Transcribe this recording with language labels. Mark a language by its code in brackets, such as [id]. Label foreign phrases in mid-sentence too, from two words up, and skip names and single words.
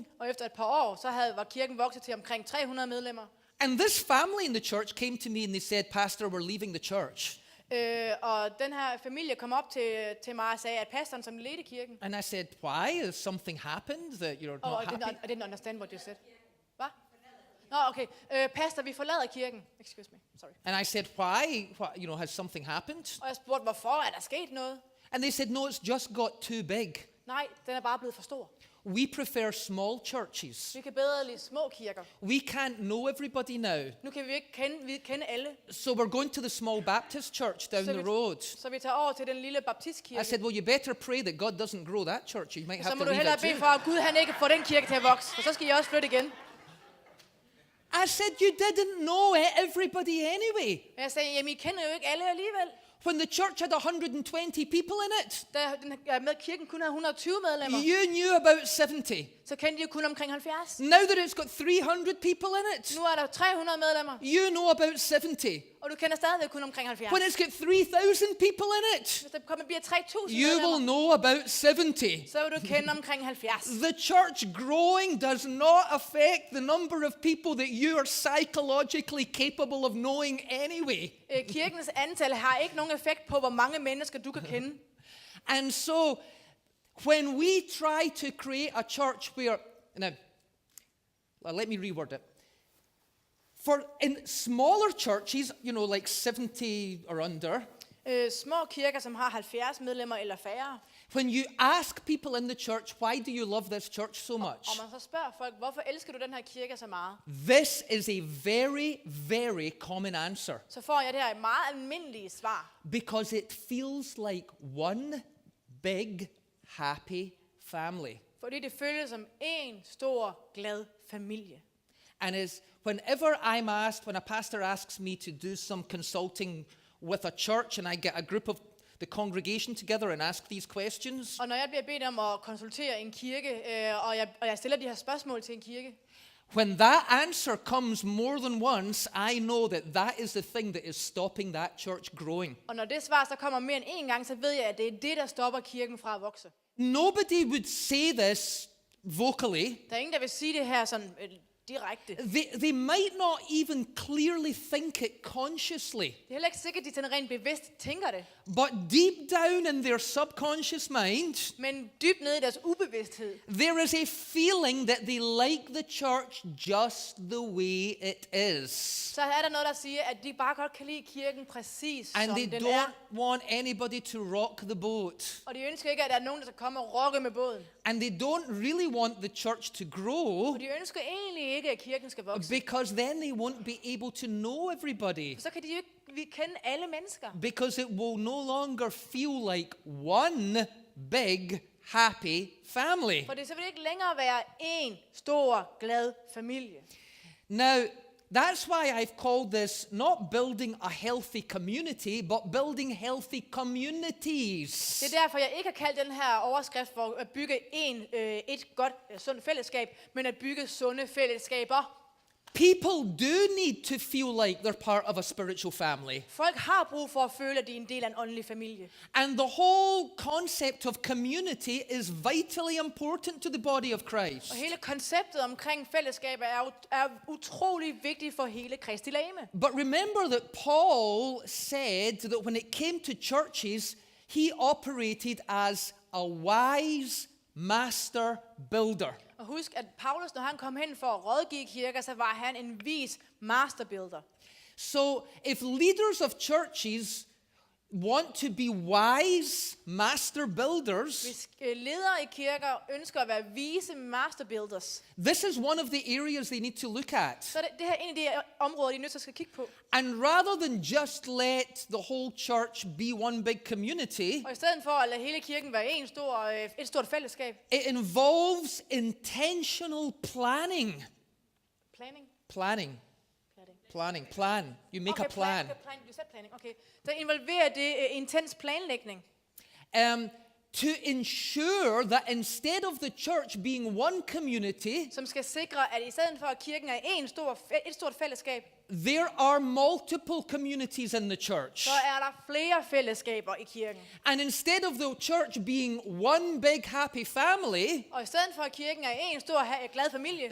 [da] Og efter et par år, så var kirken vokset til omkring 300 medlemmer. [en] And this family in the church came to me and they said, Pastor, we're leaving the church. [da] Og den her familie kom op til mig og sagde, at pastoren, som ledte kirken. [en] And I said, why? Has something happened that you're not happy? I didn't understand what you said. [da] Hvad? Nå, okay. Pastor, vi forlader kirken. [en] Excuse me, sorry. And I said, why? Has something happened? [da] Og jeg spurgte, hvorfor er der sket noget? [en] And they said, no, it's just got too big. [da] Nej, den er bare blevet for stor. [en] We prefer small churches. [da] Vi kan bedre lide små kirker. [en] We can't know everybody now. [da] Nu kan vi ikke kende alle. [en] So we're going to the small Baptist church down the road. [da] Så vi tager over til den lille baptistkirke. [en] I said, well, you better pray that God doesn't grow that church. You might [da] Så [en] have [da] må [en] to [da] du [en] leave [da] hellere [en] it [da] bede [en] too. [da] for, at Gud han ikke får den kirke til at vokse. For så skal I også flytte igen. [en] I said, you didn't know everybody anyway. [da] Men jeg sagde, jamen I kender jo ikke alle alligevel. [en] When the church had 120 people in it, [da] Da kirken kun havde 120 medlemmer, [en] you knew about 70. [da] så kendte de jo kun omkring 70. [en] Now that it's got 300 people in it, [da] Nu er der 300 medlemmer, [en] you know about 70. [da] og du kender stadigvæk kun omkring 70. [en] When it's got 3,000 people in it, [da] Hvis der bliver 3.000 [en] you will [da] medlemmer, [en] know about 70. [da] så vil du kende omkring 70. [en] The church growing does not affect the number of people that you are psychologically capable of knowing anyway. [da] Kirkens antal har ikke nogen effekt på, hvor mange mennesker du kan kende. [en] And so, when we try to create a church where, now, let me reword it. For in smaller churches, like 70 or under, [da] Små kirker, som har 70 medlemmer eller færre, [en] when you ask people in the church, why do you love this church so much? [da] og man så spørger folk, hvorfor elsker du den her kirke så meget? [en] This is a very, very common answer. [da] Så får jeg det her meget almindelige svar. [en] Because it feels like one big, happy family. [da] Fordi det føles som en stor, glad familie. [en] And whenever I'm asked, when a pastor asks me to do some consulting with a church, and I get a group of the congregation together and ask these questions, [da] Og når jeg bliver bedt om at konsultere en kirke, og jeg stiller de her spørgsmål til en kirke, [en] when that answer comes more than once, I know that is the thing that is stopping that church growing. [da] og når det svar så kommer mere end en gang, så ved jeg, at det er det, der stopper kirken fra at vokse. [en] Nobody would say this vocally, [da] Der er ingen, der vil sige det her sådan direkte. [en] They might not even clearly think it consciously. [da] Det er heller ikke sikkert, at de sådan rent bevidst tænker det. [en] But deep down in their subconscious mind, [da] Men dybt nede i deres ubevidsthed, [en] there is a feeling that they like the church just the way it is. [da] så er der noget, der siger, at de bare godt kan lide kirken præcis [en] And [da] som [en] they [da] den [en] don't [da] er. [en] want anybody to rock the boat. [da] Og de ønsker ikke, at der er nogen, der skal komme og rokke med båden. [en] And they don't really want the church to grow [da] Og de ønsker egentlig ikke, at kirken skal vokse. [en] because then they won't be able to know everybody. [da] For så kan de jo ikke kende alle mennesker. [en] Because it will no longer feel like one big happy family. [da] For det så vil det ikke længere være en stor, glad familie. [en] Now, that's why I've called this not building a healthy community, but building healthy communities. [da] Det er derfor, jeg ikke har kaldt den her overskrift for at bygge et godt, sundt fællesskab, men at bygge sunde fællesskaber. [en] People do need to feel like they're part of a spiritual family. [da] Folk har brug for at føle, at de er en del af en åndelig familie. [en] And the whole concept of community is vitally important to the body of Christ. [da] Og hele konceptet omkring fællesskab er utrolig vigtigt for hele Kristi legeme. [en] But remember that Paul said that when it came to churches, he operated as a wise master builder. [da] Og husk, at Paulus, når han kom hen for at rådgive kirker, så var han en vis masterbuilder. [en] So if leaders of churches want to be wise master builders, [da] Hvis ledere i kirker ønsker at være vise masterbuilders, [en] this is one of the areas they need to look at. [da] så er det her en af de områder, de er nødt til at skal kigge på. [en] And rather than just let the whole church be one big community, [da] Og i stedet for at lade hele kirken være et stort fællesskab. [en] it involves intentional planning. Planning? Plan. You make a plan. [da] Du sagde planning, okay. Så involverer det intens planlægning. [en] To ensure that instead of the church being one community, [da] Som skal sikre, at i stedet for at kirken er et stort fællesskab, [en] there are multiple communities in the church. [da] så er der flere fællesskaber i kirken. [en] And instead of the church being one big happy family, [da] Og i stedet for at kirken er en stor glad familie,